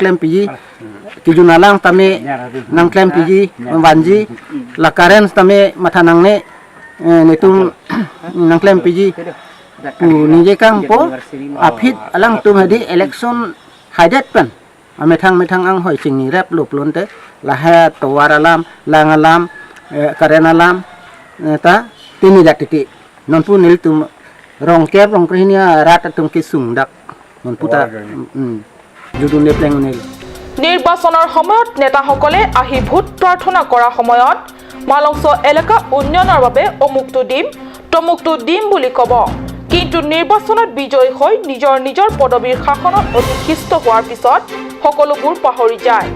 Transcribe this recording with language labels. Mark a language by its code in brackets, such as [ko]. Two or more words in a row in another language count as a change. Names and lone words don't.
[mjw] klaim piji kijunalang tami nang klaim piji wanji lakaren tami matanang ne netum nang klaim piji ninje kang po afit alang tum hadi election hadat pan metang ang hoi sing rap lup lonte laha towar alam lang alam karen alam ta tini datiti non pu nil tum rong kep rong prinia rat tum kisung dak [as] নিৰ্বাচনৰ সময়ত নেতাসকলে আহি ভোট প্ৰাৰ্থনা কৰাৰ সময়ত মালংচ এলেকা উন্নয়নৰ বাবে অমুকটো দিম তমুকটো দিম বুলি ক'ব, কিন্তু নিৰ্বাচনত বিজয়ী হৈ নিজৰ পদবীৰ শাসনত অধিষ্ঠিত হোৱাৰ পিছত সকলোবোৰ পাহৰি যায়।